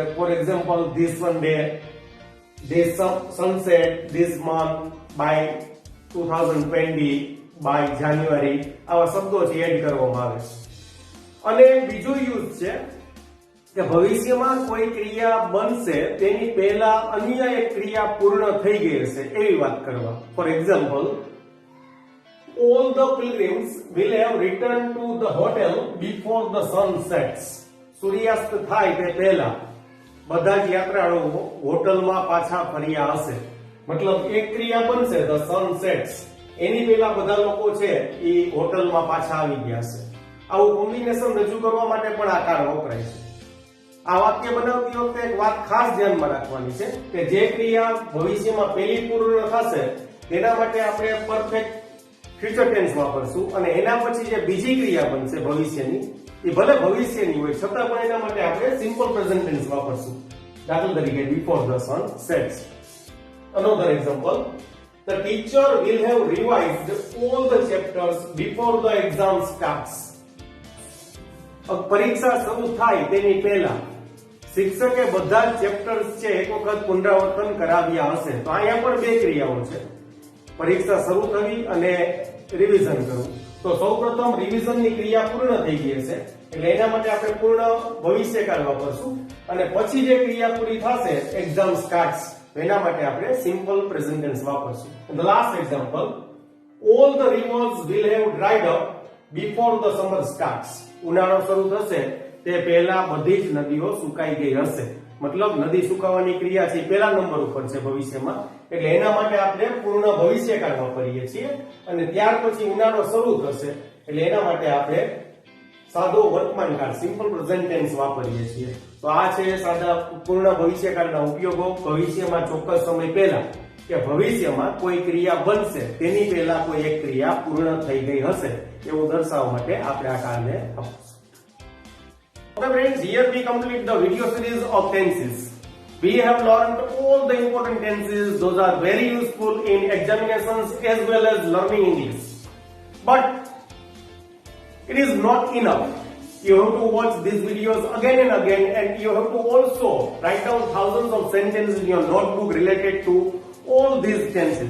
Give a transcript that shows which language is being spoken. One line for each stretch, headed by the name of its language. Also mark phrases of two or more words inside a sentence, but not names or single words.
English: for example, this Sunday, this sunset, this month, by 2020, by January
Gujarati: આવા શબ્દો છે એડ કરવામાં આવે છે। અને બીજો યુઝ છે કે ભવિષ્યમાં કોઈ ક્રિયા બનશે તેની પહેલા અન્ય એક ક્રિયા પૂર્ણ થઈ ગઈ હશે એવી વાત કરવા।
English: for example, all the pilgrims will have returned to the hotel before the sun sets.
Gujarati: સૂર્યાસ્ત થાય તે પહેલા બધા જ યાત્રાળુઓ હોટલમાં પાછા ફર્યા હશે। મતલબ એક ક્રિયા બનશે
English: the sun sets,
Gujarati: એની પહેલા બધા લોકો છે એ હોટલમાં પાછા આવી ગયા હશે। આવું કોમ્બિનેશન રજૂ કરવા માટે પણ આ કાર વપરાય છે। આ વાક્ય બનાવતી વખતે એક વાત ખાસ ધ્યાનમાં રાખવાની છે કે જે ક્રિયા ભવિષ્યમાં પહેલી પૂર્ણ થશે તેના માટે આપણે
English: perfect future tense
Gujarati: વાપરશું અને એના પછી જે બીજી ક્રિયા બનશે ભવિષ્યની એ ભલે ભવિષ્યની હોય છતાં પણ એના માટે આપણે
English: simple present tense
Gujarati: વાપરશું। દાખલા તરીકે
English: before the sun sets. Another example, the teacher will have revised all the chapters before the exam starts.
Gujarati: પરીક્ષા શરૂ થાય તેની પહેલા શિક્ષકે બધા જ ચેપ્ટર્સ છે એક વખત પુનરાવર્તન કરાવ્યા હશે। તો અહીંયા પણ બે ક્રિયાઓ છે, પરીક્ષા શરૂ થવી અને રિવિઝન કરવું। તો સૌપ્રથમ રિવિઝનની ક્રિયા પૂર્ણ થઈ ગઈ હશે એટલે એના માટે આપણે પૂર્ણ ભવિષ્યકાળ વાપરશું અને પછી જે ક્રિયા પૂરી થશે
English: exam starts
Gujarati: એના માટે આપણે
English: simple present tense
Gujarati: વાપરશું।
English: the last example, all the rivers will have dried up before the summer starts.
Gujarati: ઉનાળો શરૂ થશે તે પહેલા બધી જ નદીઓ સુકાઈ ગઈ હશે। મતલબ નદી સુકાવાની ક્રિયા છે પહેલા નંબર ઉપર છે ભવિષ્યમાં એટલે એના માટે આપણે પૂર્ણ ભવિષ્યકાળ વાપરીએ છીએ અને ત્યાર પછી ઉનાળો શરૂ થશે એટલે એના માટે આપણે સાદો વર્તમાનકાળ
English: simple present tense
Gujarati: વાપરીએ છીએ। તો આ છે સાદા પૂર્ણ ભવિષ્યકાળના ઉપયોગો ભવિષ્યમાં ચોક્કસ સમય પહેલા કે ભવિષ્યમાં કોઈ ક્રિયા બનશે તેની પહેલા કોઈ એક ક્રિયા પૂર્ણ થઈ ગઈ હશે એવું દર્શાવવા માટે આપણે આ કાળને વાપરીશું।
English: Okay friends, here we complete the video series of tenses. We have learned all the important tenses. Those are very useful in examinations as well as learning English. But it is not enough. You have to watch these videos again and again and you have to also write down thousands of sentences in your notebook related to all these tenses.